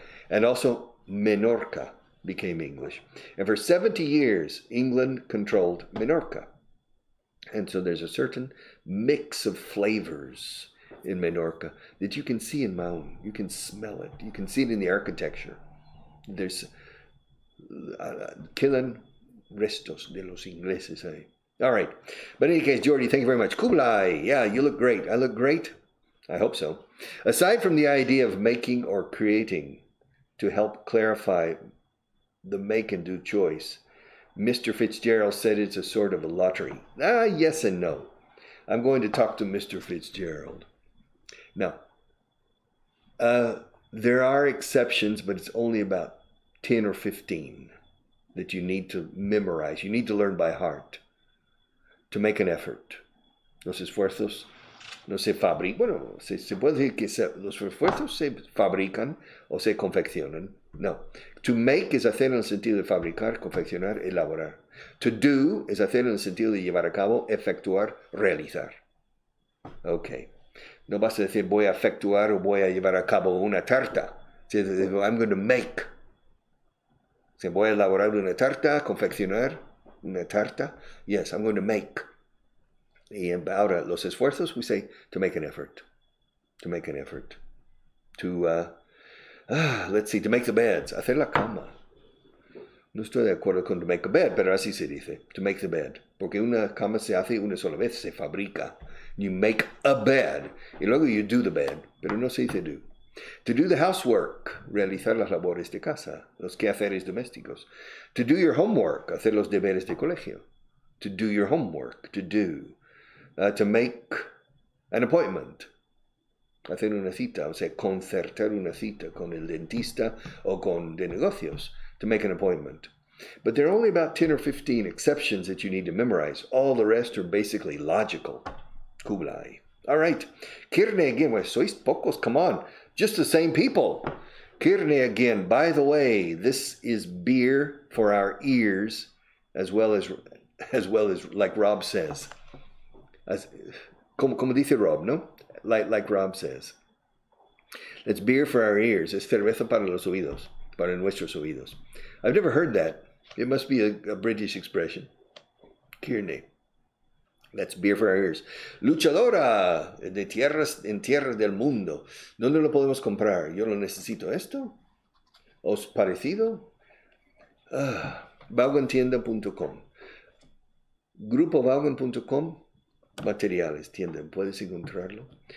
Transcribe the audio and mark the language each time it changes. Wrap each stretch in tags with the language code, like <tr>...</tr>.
<en>And also Menorca became English. And for 70 years, England controlled Menorca. And so there's a certain mix of flavors in Menorca that you can see in Mahón. You can smell it. You can see it in the architecture.</en> <es>There's quedan restos de los ingleses ahí.</es> <en>All right. But in any case, Jordi, thank you very much. Kublai, yeah, you look great. I look great? I hope so. Aside from the idea of making or creating to help clarify the make and do choice, Mr. Fitzgerald said it's a sort of a lottery. Yes and no. I'm going to talk to Mr. Fitzgerald. Now, there are exceptions, but it's only about 10 or 15 that you need to memorize. You need to learn by heart to make an effort.</en> <es>Los esfuerzos no se fabrican. Bueno, se puede decir que los esfuerzos se fabrican o se confeccionan, No.</es> <en>To make</en> <es>es hacer en el sentido de fabricar, confeccionar, elaborar.</es> <en>To do</en> <es>es hacer en el sentido de llevar a cabo, efectuar, realizar. Ok. No vas a decir voy a efectuar o voy a llevar a cabo una tarta.</es> <en>I'm going to make.</en> <es>Si voy a elaborar una tarta, confeccionar una tarta.</es> <en>Yes, I'm going to make.</en> <es>Y ahora, los esfuerzos,</es> <en>we say to make an effort. To make an effort. To, let's see, to make the beds.</en> <es>Hacer la cama. No estoy de acuerdo con</es> <en>to make a bed,</en> <es>pero así se dice.</es> <en>To make the bed.</en> <es>Porque una cama se hace una sola vez, se fabrica.</es> <en>You make a bed.</en> <es>Y luego</es> <en>you do the bed.</en> <es>Pero no se dice</es> <en>do. To do the housework.</en> <es>Realizar las labores de casa. Los quehaceres domésticos.</es> <en>To do your homework.</en> <es>Hacer los deberes de colegio.</es> <en>To do your homework. To do. To make an appointment.</en> <es>Hacer una cita. O sea, concertar una cita con el dentista o con de negocios.</es> <en>To make an appointment. But there are only about 10 or 15 exceptions that you need to memorize. All the rest are basically logical. Kublai. All right. Kirne again. Well,</en> <es>sois pocos.</es> <en>Come on. Just the same people. Kirne again. By the way, this is beer for our ears, as well as like Rob says.</en> <es>Como dice Rob, no?</es> <en>Like Rob says. It's beer for our ears.</en> <es>Es cerveza para los oídos. Para nuestros oídos.</es> <en>I've never heard that. It must be a British expression. Kirne. That's beer for our ears.</en> <es>Luchadora de tierras en tierras del mundo. ¿Dónde lo podemos comprar? Yo lo necesito. ¿Esto? ¿Os parecido? Vaughantienda.com. Grupovaughan.com. Materiales, tienda. Puedes encontrarlo.</es>